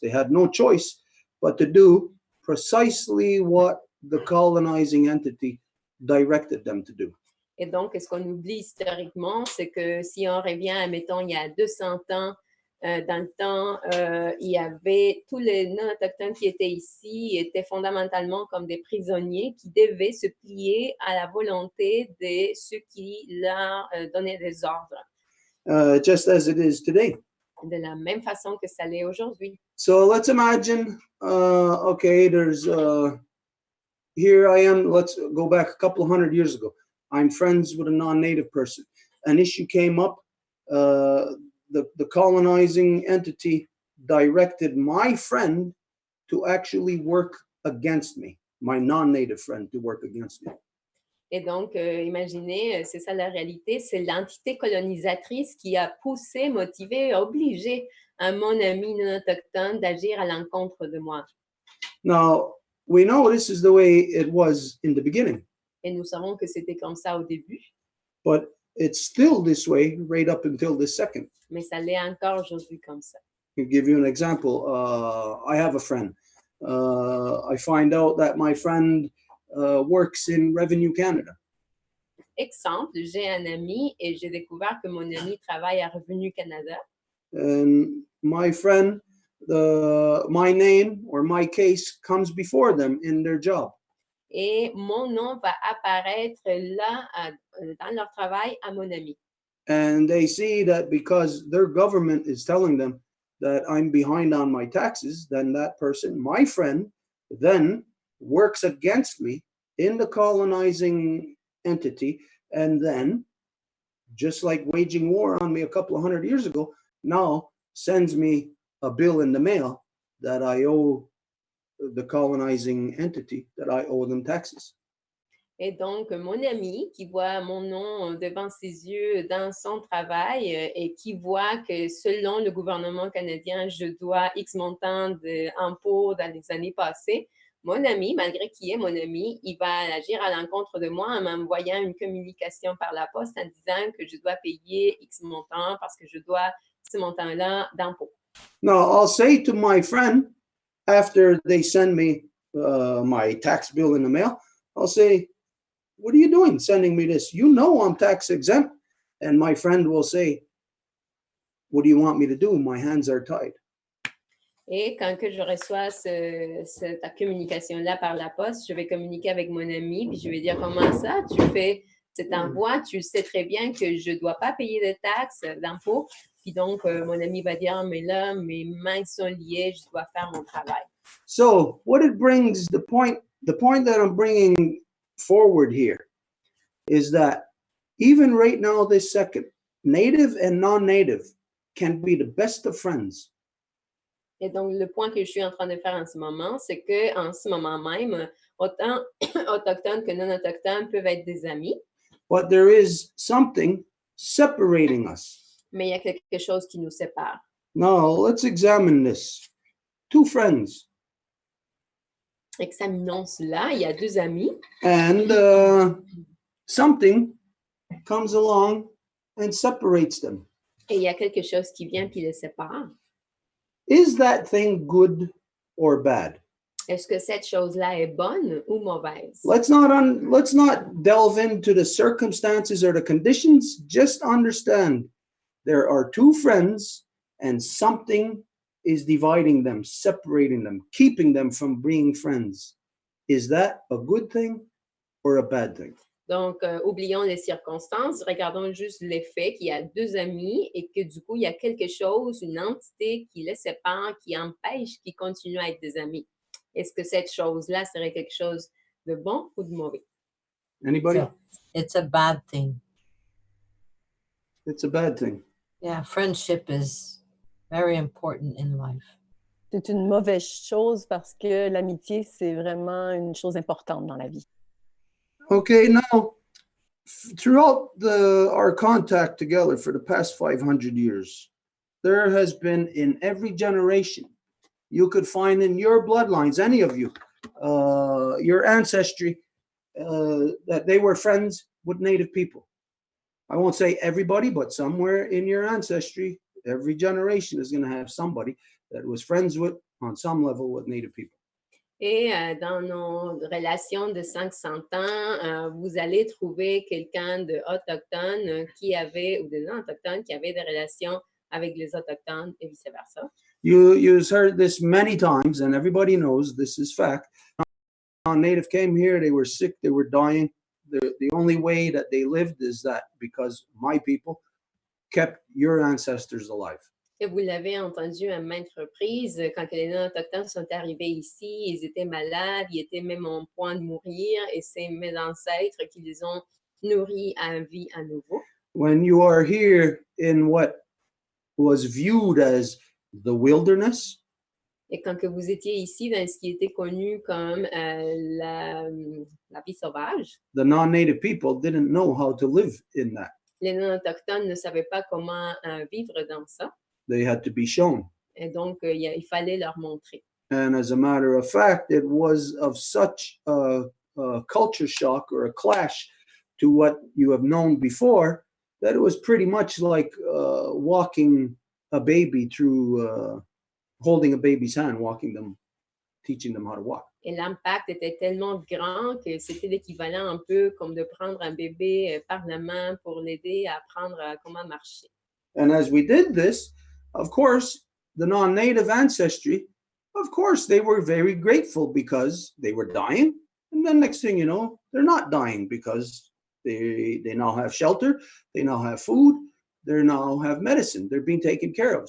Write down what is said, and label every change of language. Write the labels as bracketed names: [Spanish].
[English] They had no choice but to do precisely what the colonizing entity directed them to do. [French] Et donc, ce qu'on oublie historiquement, c'est que si on revient, mettons, il y a 200 ans, dans le temps, il y avait tous les non-autochtones qui étaient ici, étaient fondamentalement comme des prisonniers qui devaient se plier à la volonté de ceux qui leur donnaient des ordres. [English] Just as it is today. [French] De la même façon que ça l'est aujourd'hui. [English] So let's imagine, okay, there's, here I am, let's go back a couple of 100 years ago. I'm friends with a non-native person. An issue came up. The colonizing entity directed my friend to actually work against me, my non-native friend to work against me. [French] Et donc, imaginez, c'est ça la réalité, c'est l'entité colonisatrice qui a poussé, motivé, obligé mon ami non autochtone d'agir à l'encontre de moi. [English] Now, we know this is the way it was in the beginning. [French] Et nous savons que c'était comme ça au début. [English] But it's still this way right up until this second. [French] Mais ça l'est encore aujourd'hui comme ça. [English] To give you an example, I have a friend. I find out that my friend works in Revenue Canada. [French] Exemple, j'ai un ami et j'ai découvert que mon ami travaille à Revenu Canada. [English] And my friend, my name or my case comes before them in their job. [French] Et mon nom va apparaître là, dans leur travail, à mon ami. [English] And they see that because their government is telling them that I'm behind on my taxes, then that person, my friend, then works against me in the colonizing entity, and then, just like waging war on me a couple of 100 years ago, now sends me a bill in the mail that I owe the colonizing entity, that I owe them taxes. [French] Et donc, mon ami qui voit mon nom devant ses yeux dans son travail et qui voit que selon le gouvernement canadien, je dois X montant d'impôts dans les années passées, mon ami, malgré qu'il est mon ami, il va agir à l'encontre de moi en m'envoyant une communication par la poste en disant que je dois payer X montant parce que je dois ce montant-là d'impôts. [English] Now, I'll say to my friend, after they send me my tax bill in the mail, I'll say, what are you doing sending me this? You know I'm tax exempt. And my friend will say, what do you want me to do? My hands are tied. [French] Et quand que je reçois cette communication-là par la poste, je vais communiquer avec mon ami, puis je vais dire, comment ça, tu fais cet envoi, tu sais très bien que je ne dois pas payer de taxes, d'impôts. Puis donc, mon ami va dire, mais là, mes mains sont liées, je dois faire mon travail. [English] So what it brings, the point that I'm bringing forward here is that even right now, this second, native and non-native can be the best of friends. [French] Et donc, le point que je suis en train de faire en ce moment, c'est qu'en ce moment même, autant autochtones que non-autochtones peuvent être des amis. [English] But there is something separating us. [French] Mais il y a quelque chose qui nous sépare. [English] Now, let's examine this. Two friends. [French] Examinons cela. Il y a deux amis. [English] And something comes along and separates them. [French] Et il y a quelque chose qui vient puis les sépare. [English] Is that thing good or bad? [French] Est-ce que cette chose-là est bonne ou mauvaise? [English] Let's not delve into the circumstances or the conditions. Just understand there are two friends and something is dividing them, separating them, keeping them from being friends. Is that a good thing or a bad thing? [French] Donc, oublions les circonstances, regardons juste les faits qu'il y a deux amis et que du coup, il y a quelque chose, une entité qui les sépare, qui empêche qu'ils continuent à être des amis. Est-ce que cette chose-là serait quelque chose de bon ou de mauvais? [English] Anybody? It's a bad thing. It's a bad thing. Yeah, friendship is very important in life. [French] C'est une mauvaise chose parce que l'amitié, c'est vraiment une chose importante dans la vie. [English] Okay, now, throughout our contact together for the past 500 years, there has been in every generation, you could find in your bloodlines, any of you, your ancestry, that they were friends with Native people. I won't say everybody, but somewhere in your ancestry, every generation is going to have somebody that was friends with, on some level, with Native people. [French] Et dans nos relations de 500 ans, vous allez trouver quelqu'un d'autochtone qui avait, ou de non-autochtone qui avait des relations avec les autochtones et vice-versa. [English] You've heard this many times, and everybody knows this is fact. When Native came here, they were sick, they were dying. The only way that they lived is that because my people kept your ancestors alive. [French] Et vous l'avez entendu à maintes reprises, quand les non-autochtones sont arrivés ici, ils étaient malades, ils étaient même en point de mourir, et c'est mes ancêtres qui les ont nourris à vie à nouveau. [English] When you are here in what was viewed as the wilderness, [French] Et quand que vous étiez ici dans ce qui était connu comme la vie sauvage, [English] the non-native people didn't know how to live in that. [French] les non-autochtones ne savaient pas comment vivre dans ça. [English] They had to be shown. [French] Et donc, il fallait leur montrer. [English] And as a matter of fact, it was of such a culture shock or a clash to what you have known before that it was pretty much like walking a baby through, holding a baby's hand, walking them, teaching them how to walk. [French] Et l'impact était tellement grand que c'était l'équivalent un peu comme de prendre un bébé par la main pour l'aider à apprendre comment marcher. [English] And as we did this, of course, the non-native ancestry, of course, they were very grateful because they were dying. And then next thing you know, they're not dying because they now have shelter, they now have food, they now have medicine, they're being taken care of.